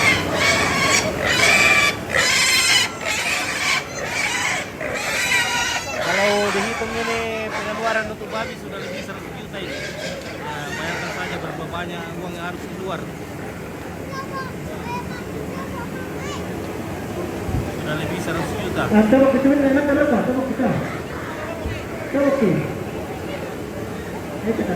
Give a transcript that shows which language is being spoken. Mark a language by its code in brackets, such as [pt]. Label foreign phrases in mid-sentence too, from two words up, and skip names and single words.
[id] Kalau dihitung ini pengeluaran untuk babi sudah lebih 100 juta ini. Nah, bayangkan saja berapa banyak uang yang harus keluar. Sudah lebih 100 juta. [tl] Tawag kita naman talaga, tawag kita. Tawag kita. Ay, kita.